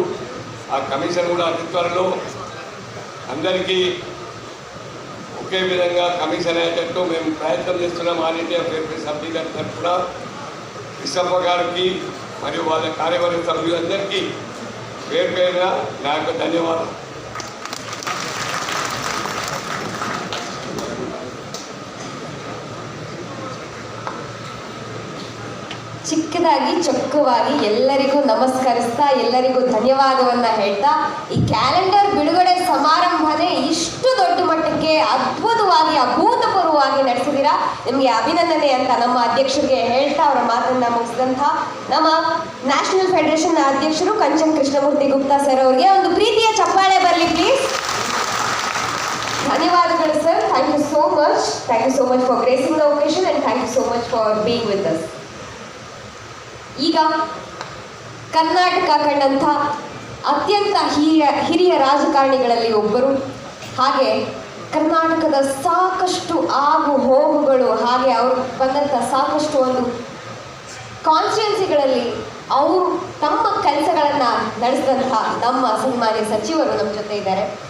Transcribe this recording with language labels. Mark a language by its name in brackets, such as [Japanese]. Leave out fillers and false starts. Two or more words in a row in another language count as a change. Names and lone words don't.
[Telugu] ఆ కమిషన్ కూడా అతి త్వరలో అందరికీ ఒకే విధంగా కమిషన్ అయ్యేటట్టు మేము ప్రయత్నం చేస్తున్నాం. ఆల్ ఇండియా ఫేర్ ప్రైస్ సభ్యుల గారి తరఫున కృష్ణప్ప గారికి మరియు వాళ్ళ కార్యవర్గ సభ్యులందరికీ పేరు పేరున నా యొక్క ధన్యవాదాలు. [Kannada] ಚಿಕ್ಕದಾಗಿ ಚೊಕ್ಕವಾಗಿ ಎಲ್ಲರಿಗೂ ನಮಸ್ಕರಿಸ್ತಾ ಎಲ್ಲರಿಗೂ ಧನ್ಯವಾದವನ್ನ ಹೇಳ್ತಾ ಈ ಕ್ಯಾಲೆಂಡರ್ ಬಿಡುಗಡೆ ಸಮಾರಂಭನೇ ಇಷ್ಟು ದೊಡ್ಡ ಮಟ್ಟಕ್ಕೆ ಅದ್ಭುತವಾಗಿ ಅಭೂತಪೂರ್ವವಾಗಿ ನಡೆಸಿದ್ದೀರಾ. ನಿಮಗೆ ಅಭಿನಂದನೆ ಅಂತ ನಮ್ಮ ಅಧ್ಯಕ್ಷರಿಗೆ ಹೇಳ್ತಾ ಅವರ ಮಾತನ್ನ ಮುಗಿಸಿದಂಥ ನಮ್ಮ [English] National Federation [Kannada] ಅಧ್ಯಕ್ಷರು ಕಂಚನ್ ಕೃಷ್ಣಮೂರ್ತಿ ಗುಪ್ತಾ ಸರ್ ಅವರಿಗೆ ಒಂದು ಪ್ರೀತಿಯ ಚಪ್ಪಾಳೆ ಬರಲಿ ಪ್ಲೀಸ್. ಧನ್ಯವಾದಗಳು ಸರ್. [English] thank you so much. thank you so much for gracing the occasion and thank you so much for being with us. [Kannada] ಈಗ ಕರ್ನಾಟಕ ಕಂಡಂಥ ಅತ್ಯಂತ ಹಿರಿಯ ರಾಜಕಾರಣಿಗಳಲ್ಲಿ ಒಬ್ಬರು, ಹಾಗೆ ಕರ್ನಾಟಕದ ಸಾಕಷ್ಟು ಆಗು ಹೋಗುಗಳು, ಹಾಗೆ ಅವರು ಬಂದಂಥ ಸಾಕಷ್ಟು ಒಂದು ಕಾನ್ಸ್ಟಿಟ್ಯೂನ್ಸಿಗಳಲ್ಲಿ ಅವರು ತಮ್ಮ ಕೆಲಸಗಳನ್ನು ನಡೆಸಿದಂಥ ನಮ್ಮ ಸನ್ಮಾನ್ಯ ಸಚಿವರು ನಮ್ಮ ಜೊತೆ ಇದ್ದಾರೆ.